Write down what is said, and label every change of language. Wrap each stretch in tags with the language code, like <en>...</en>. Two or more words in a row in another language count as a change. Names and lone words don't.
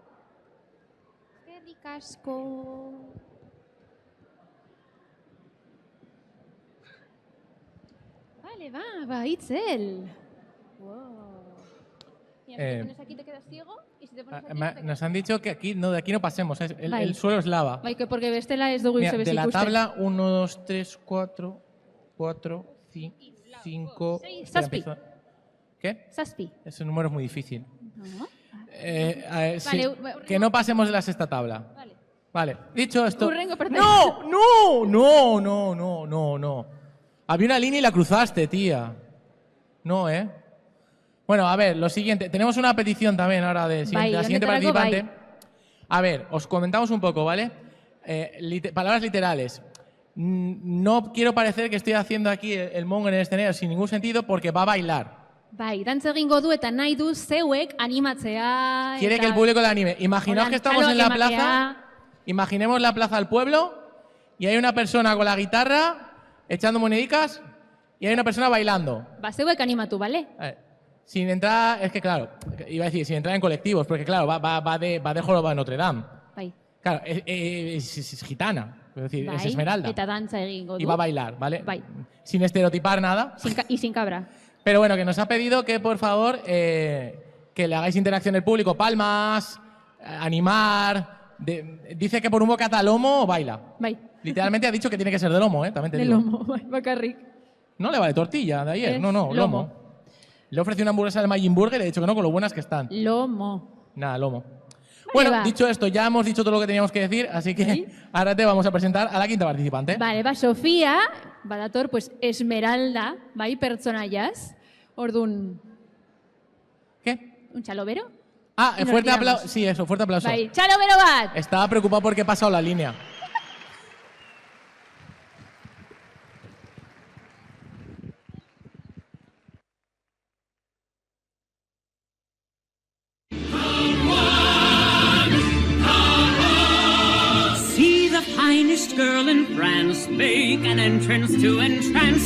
<es>Qué ricasco. Vale, va, Itzel. Wow. Mira, si te pones aquí te quedas ciego y si te pones aquí Nos han dicho que aquí no, de aquí no pasemos. El suelo es lava.</es> <eu>Bai,</eu> <es>que porque</es> <eu>bestela ez dugu</eu> <es>Mira,</es> <eu>izebez</eu> <es>de la</es> <eu>ikusten.</eu> <es>tabla 1, 2, 3, 4, 5.</es> <eu>Zazpi.</eu> <es>¿Qué?</es> <eu>Zazpi.</eu> <es>Ese número es muy difícil. No. Sí, Vale, que no pasemos de la sexta tabla. Vale. Dicho esto.</es> <eu>Hurrengo partida.</eu> <es>No. Había una línea y la cruzaste, tía. No, ¿eh? Bueno, a ver, lo siguiente. Tenemos una petición también ahora de la siguiente participante. A ver, os comentamos un poco, ¿vale? Palabras literales. No quiero parecer que estoy haciendo aquí el mongo en el escenario sin ningún sentido porque va a bailar.</es> <eu>Bai, dantza egingo du eta nahi du zeuek animatzea.</eu> <es>Quiere</es> <eu>eta</eu> <es>que el público le anime. Imaginaos que estamos en la</es> <eu>ematea.</eu> <es>plaza. Imaginemos la plaza del pueblo y hay una persona con la guitarra echando monedicas y hay una persona bailando.</es> <eu>Ba, zeuek animatu, bale?</eu> <es>Sin entrar, es que claro, iba a decir, sin entrar en colectivos, porque claro, va de Joroba de Notre Dame.</es> <eu>Bai.</eu> <es>Claro, es gitana, es decir,</es> <eu>Bai,</eu> <es>es esmeralda.</es> <eu>eta dantza egingo du.</eu> <es>Y va a bailar, ¿vale?</es> <eu>Bai.</eu> <es>Sin estereotipar nada. Sin cabra. Pero bueno, que nos ha pedido que por favor que le hagáis interacción al público, palmas, animar. Dice que por un bocata lomo baila.</es> <eu>Bai.</eu> <es>Literalmente ha dicho que tiene que ser de lomo, también te De digo. lomo,</es> <eu>bai, bakarrik.</eu> <es>No le vale tortilla de ayer, Es no, lomo. lomo. Le ofrecí una hamburguesa del Majin Burger y le he dicho que no, con lo buenas que están. Lomo. Nada, lomo. Vale, Bueno, va. dicho esto, ya hemos dicho todo lo que teníamos que decir, así que ahora te vamos a presentar a la quinta participante. Vale,</es> <eu>ba, Sofía, badator, pues, Esmeralda, bai, pertsonaiaz. Ordun,</eu> <es>¿Qué?</es> <eu>un txalobero? Ah,</eu> <es>Y nos fuerte tiramos. aplauso. Sí, eso, fuerte aplauso.</es> <eu>Bai, txalobero bat!</eu> <es>Estaba preocupado porque he pasado la línea.</es> <en>See the finest girl in France make an entrance to entrance.</en>